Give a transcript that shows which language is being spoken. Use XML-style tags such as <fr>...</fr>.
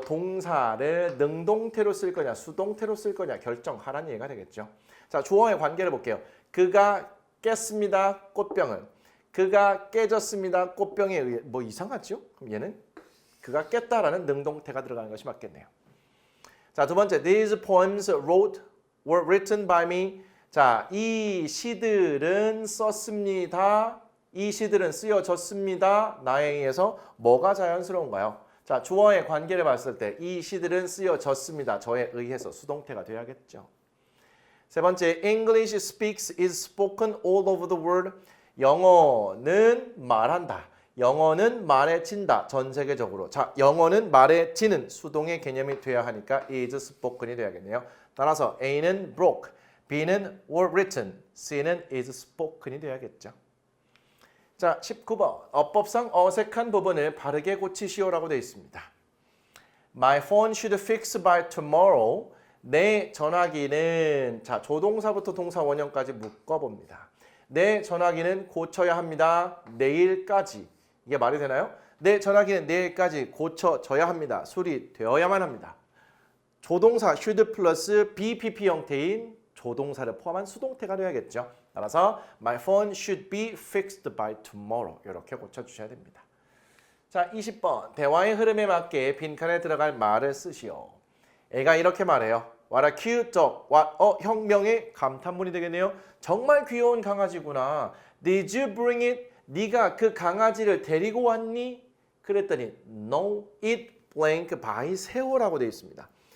<ko>동사를 능동태로 쓸 거냐 수동태로 쓸 거냐 결정하라는 얘기가 되겠죠. 자, 주어의 관계를 볼게요. 그가 깼습니다. 꽃병을. 그가 깨졌습니다. 꽃병에 의해. 뭐 이상하죠? 그럼 얘는 그가 깼다라는 능동태가 들어가는 것이 맞겠네요. 자, 두 번째.</ko> <en>These poems were written by me.</en> <ko>자, 이 시들은 썼습니다. 이 시들은 쓰여졌습니다. 나에 의해서 뭐가 자연스러운가요? 자, 주어의 관계를 봤을 때 이 시들은 쓰여졌습니다. 저에 의해서 수동태가 되어야겠죠. 세 번째,</ko> <en>English speaks is spoken all over the world.</en> <ko>영어는 말한다. 영어는 말해진다. 전 세계적으로. 자, 영어는 말해지는 수동의 개념이 돼야 하니까 is spoken이 돼야겠네요. 따라서 A는 broke, B는 were written, C는 is spoken이 돼야겠죠. 자, 19번. 어법상 어색한 부분을 바르게 고치시오라고 되어 있습니다.</ko> <en>My phone should fix by tomorrow.</en> <ko>내 전화기는 자, 조동사부터 동사 원형까지 묶어봅니다. 내 전화기는 고쳐야 합니다. 내일까지. 이게 말이 되나요? 내 전화기는 내일까지 고쳐져야 합니다. 수리되어야만 합니다. 조동사 should 플러스 BPP 형태인 조동사를 포함한 수동태가 되어야겠죠. 따라서</ko> <en>my phone should be fixed by tomorrow.</en> <ko>이렇게 고쳐주셔야 됩니다. 자, 20번. 대화의 흐름에 맞게 빈칸에 들어갈 말을 쓰시오. 애가 이렇게 말해요.</ko> <en>What a cute dog.</en> <ko>What 혁명의 감탄문이 되겠네요. 정말 귀여운 강아지구나.</ko> <en>Did you bring it?</en> <ko>네가 그 강아지를 데리고 왔니? 그랬더니</ko> <en>No, it blank by</en> <ko>세호라고 되어 있습니다.</ko>